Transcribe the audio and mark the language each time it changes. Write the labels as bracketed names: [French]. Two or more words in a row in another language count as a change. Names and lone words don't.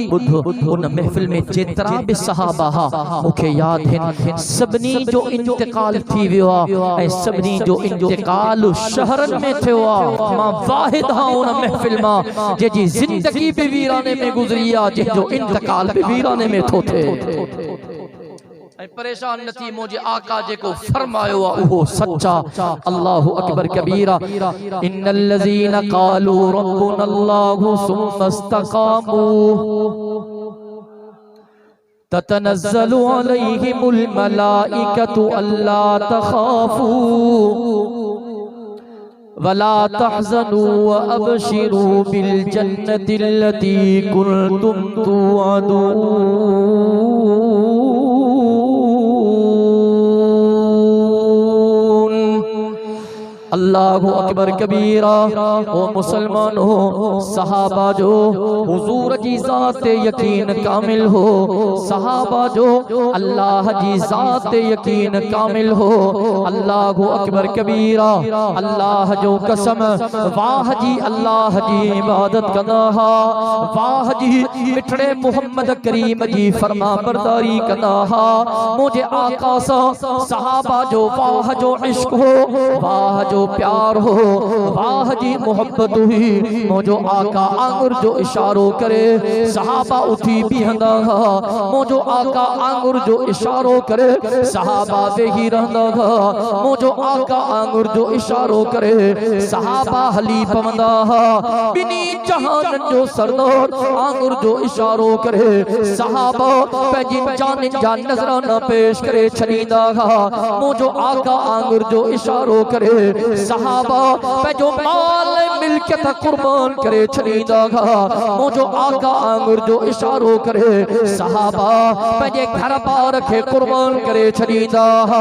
[Sindhi] ॿुधो उन महफ़िल में जेतिरा बि सहाबा हा मूंखे यादि हिन सभिनी जो इंतिकाल थी वियो आहे ऐं सभिनी जो इंतिकाल शहरन में थियो आहे। मां वाहिद हां उन महफ़िल मां जंहिंजी ज़िंदगी बि वीराने में गुज़री आहे, जंहिंजो इंतिकाल बि वीराने में थो थिए। परेशान न थी मुझे आका जेको फरमायो आ उहो सच्चा। [Arabic] الله أكبر كبيرا. إن الذين قالوا ربنا الله ثم استقاموا تتنزل عليهم الملائكة ألا تخافوا ولا تحزنوا وأبشروا بالجنة التي كنتم توعدون. الله أكبر كبيرا. [Sindhi] ओ मुसलमान हो सहाबा जो हुजूर जी ज़ात यकीन कामिल हो, सहाबा जो अल्लाह जी ज़ात यकीन कामिल हो। [Arabic] الله أكبر كبيرا. [Sindhi] अल्लाह जो कसम वाह जी अल्लाह जी इबादत कंदा हा, वाह जी मिठड़े मोहम्मद करीम जी फरमा बरदारी कंदा हा। मुझे आका सा सहाबा जो वाह जो इश्क हो, वाह जो प्यार हो, वाह जी मोहब्बत हुई। मुझो आका आंगुर जो इशारो करे सहाबा उठी बीहंदा हा, मुझो आका आंगुर जो इशारो करे सहाबा वेही रहंदा हा, मुझो आका आंगुर जो इशारो करे सहाबा हली पवंदा हा। बिनी जहान जो सरदार आंगुर जो इशारो करे सहाबा पंहिंजी जान जा नज़राना पेश करे छॾींदा हा, मुझो आका आंगुर जो इशारो करे सहाबा पंहिंजो माल मिल्कियत कुर्बान करे छॾींदा हा, मुझो आका आंगुर जो इशारो करे सहाबा पंहिंजे घर बार खे कुर्बान करे छॾींदा हा।